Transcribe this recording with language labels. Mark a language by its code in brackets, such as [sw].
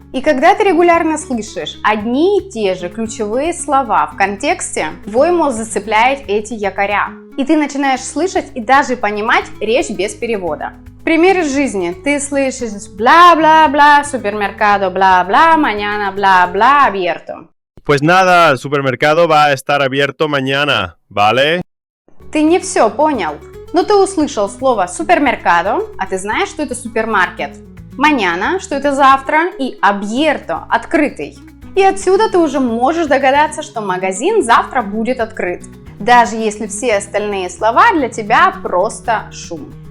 [ru] И когда ты регулярно слышишь одни и те же ключевые слова в контексте, твой мозг зацепляет эти якоря. И ты начинаешь слышать и даже понимать речь без перевода. Пример из жизни. Ты слышишь бла-бла-бла, супермеркадо, бла-бла, mañana, бла-бла, abierto. [es] Pues nada, el supermercado va a estar abierto mañana, ¿vale? [ru] Ты не все понял. Но ты услышал слово супермеркадо, а ты знаешь, что это супермаркет. Mañana, что это завтра, и abierto, открытый. И отсюда ты уже можешь догадаться, что магазин завтра будет открыт, даже если все остальные слова для тебя просто шум.